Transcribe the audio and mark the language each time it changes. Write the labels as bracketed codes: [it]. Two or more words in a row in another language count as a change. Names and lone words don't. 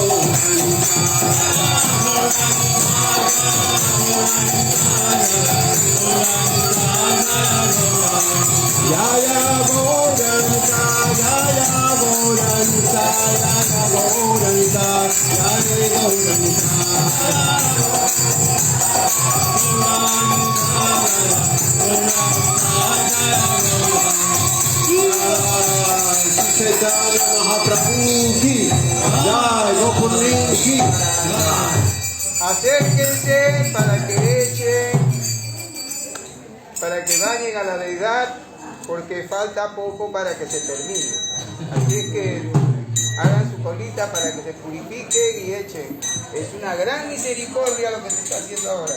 [sa] Gauranika, Jaya Gauranika, Jaya Gauranika, Jaya [hi] चैतन्य महाप्रभु की जय, गोकुल की [es] Acérquense para que echen, para que bañen a la deidad, porque falta poco para que se termine. Así que hagan su colita para que se purifiquen y echen. Es una gran misericordia lo que se está haciendo ahora.